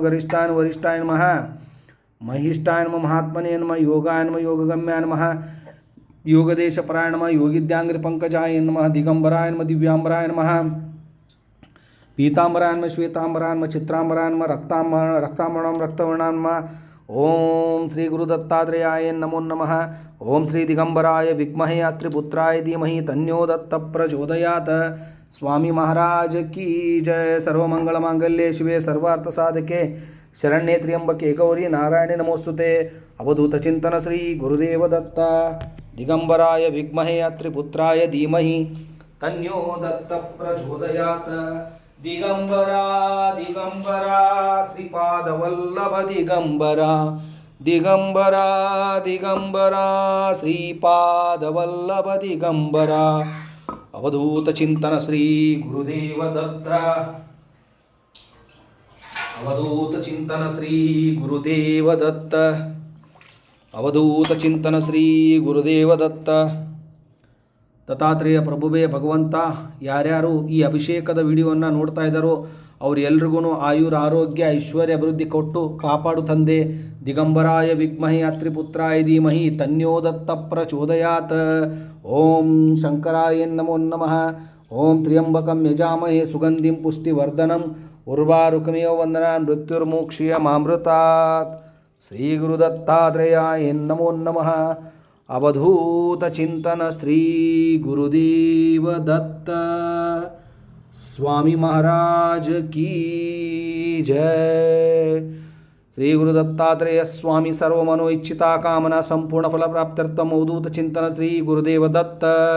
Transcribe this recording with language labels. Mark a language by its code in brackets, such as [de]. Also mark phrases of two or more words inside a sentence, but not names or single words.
[sa] गरिष्ठाय नमः वरिष्ठाय नमः महिष्ठाय नमः महात्मने नमः योगाय नमः योगगम्याय नमः योगदेशपराय नमः योगिद्यांग्रि पंकजाय नमः दिगंबराय नमः दिव्यांबराय नमः पीतांबराय नमः श्वेतांबराय नमः चित्रांबराय नमः रक्तांबराय रक्तवर्णाय नमः ओम श्री गुरु दत्तात्रेयाय नमो नमः ओम श्री दिगंबराय विद्महे अत्रिपुत्राय धीमहि तन्नो दत्त प्रचोदयात् [hi] स्वामी महाराज की जय. [sa] सर्वमंगल मांगल्ये शिवे सर्वार्थ साधके शरण्ये त्र्यंबके गौरी नारायणे नमोस्तुते. अवधूत चिंतन श्री गुरुदेव दत्त दिगंबराय विद्महे अत्रिपुत्राय धीमहि तन्नो दत्त प्रचोदयात् ದಿಗಂಬರ ದಿಗಂಬರ ಶ್ರೀಪಾದವಲ್ಲಭ ದಿಗಂಬರ ದಿಗಂಬರ ದಿಗಂಬರ ಶ್ರೀಪಾದವಲ್ಲಭ ದಿಗಂಬರ ಅವಧೂತ ಚಿಂತನ ಶ್ರೀ ಗುರುದೇವ ದತ್ತ ಅವಧೂತ ಚಿಂತನ ಶ್ರೀ ಗುರುದೇವ ದತ್ತ ಅವಧೂತ ಚಿಂತನ ಶ್ರೀ ಗುರುದೇವ ದತ್ತ ದತ್ತಾತ್ರೇಯ [kn] ಪ್ರಭುವೇ ಭಗವಂತ ಯಾರ್ಯಾರು ಈ ಅಭಿಷೇಕದ ವಿಡಿಯೋವನ್ನು ನೋಡ್ತಾ ಇದ್ದಾರೋ ಅವರೆಲ್ರಿಗೂ ಆಯುರ ಆರೋಗ್ಯ ಐಶ್ವರ್ಯ ಅಭಿವೃದ್ಧಿ ಕೊಟ್ಟು ಕಾಪಾಡು ತಂದೆ. [sa] ದಿಗಂಬರಾಯ ವಿದ್ಮಹಿ ಅತ್ರಿಪುತ್ರಾಯ ಧೀಮಹಿ ತನ್ಯೋ ದತ್ತ ಪ್ರಚೋದಯಾತ್. ಓಂ ಶಂಕರಾಯ ನಮೋ ನಮಃ. ಓಂ ತ್ರ್ಯಂಬಕಂ ಯಜಾಮಹೇ ಸುಗಂಧಿಂ ಪುಷ್ಟಿವರ್ಧನಂ ಉರ್ವಾರುಕಮೇವ ವಂದನಾನ್ ಮೃತ್ಯುರ್ಮೋಕ್ಷೀಯ ಮಾಮೃತಾತ್. ಶ್ರೀ ಗುರುದತ್ತಾತ್ರೇಯಾಯ ನಮೋ ನಮಃ. ಅವಧೂತ ಚಿಂತನ ಶ್ರೀ ಗುರುದೇವ ದತ್ತ [hi] स्वामी महाराज की जय. [sa] श्री गुरु दत्तात्रेय स्वामी सर्वमनो इच्छिता कामना संपूर्ण फल प्राप्त्यर्थम अवधूत चिंतन श्री गुरुदेव दत्त.